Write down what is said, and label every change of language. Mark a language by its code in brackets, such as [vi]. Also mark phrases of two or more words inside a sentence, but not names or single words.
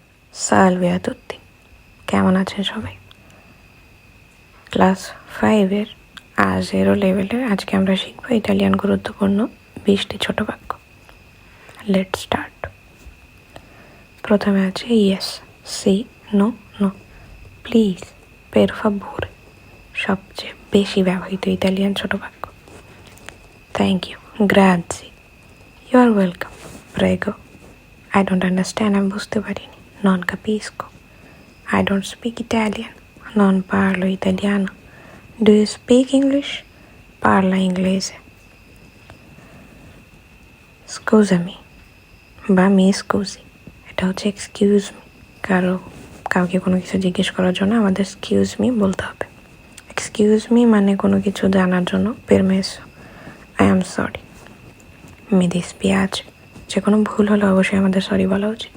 [it] Salve a tutti. [bn] কেমন আছেন সবাই? ক্লাস 5-এর A0 লেভেলের আজকে আমরা শিখব ইতালিয়ান গুরুত্বপূর্ণ 20টি ছোট বাক্য। [en] let's start. [bn] প্রথমে আছে ইয়েস, সি, নো, নো, প্লিজ, [it] per favore, [bn] সবচেয়ে বেশি ব্যবহৃত ইতালিয়ান ছোট বাক্য। [en] thank you, গ্রাজি, you are welcome, প্রেগো, I don't understand, [bn] আমি বুঝতে পারিনি, [it] non capisco, [en] I don't speak Italian. [it] Non parlo italiano. [en] Do you speak English? [it] Parla inglese. Scusami. [bn] বা [it] mi scusi, [bn] এটা হচ্ছে [en] excuse me. [bn] কাউকে কোনো কিছু জিজ্ঞেস করার জন্য আমাদের [en] excuse me [bn] বলতে হবে। [en] excuse me [bn] মানে কোনো কিছু জানার জন্য পেরমেসো, [en] I am sorry, [it] mi dispiace, [bn] যে কোনো ভুল হলে অবশ্যই আমাদের সরি বলা উচিত।